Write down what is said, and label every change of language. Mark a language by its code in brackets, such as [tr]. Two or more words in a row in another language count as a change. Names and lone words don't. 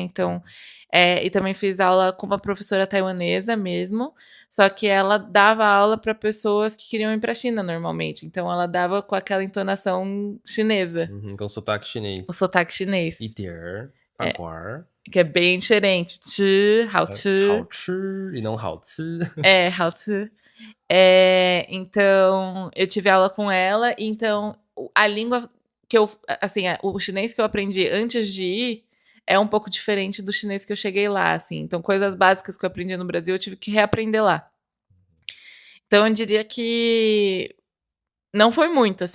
[pt] Então, e também fiz aula com uma professora taiwanesa mesmo, só que ela dava aula para pessoas que queriam ir para a China normalmente. Então, ela dava com aquela entonação chinesa, Uhum, com sotaque o chinês. sotaque chinês, Iter, é, faguar, que é bem diferente. [zh] 吃，好吃, 好吃 [pt] e não [zh] 好吃. 好吃. [pt] Então, eu tive aula com ela, então a língua que eu, assim, o chinês que eu aprendi antes de ir é um pouco diferente do chinês que eu cheguei lá, assim. Então, coisas básicas que eu aprendi no Brasil, eu tive que reaprender lá. Então, eu diria que não foi muito, assim.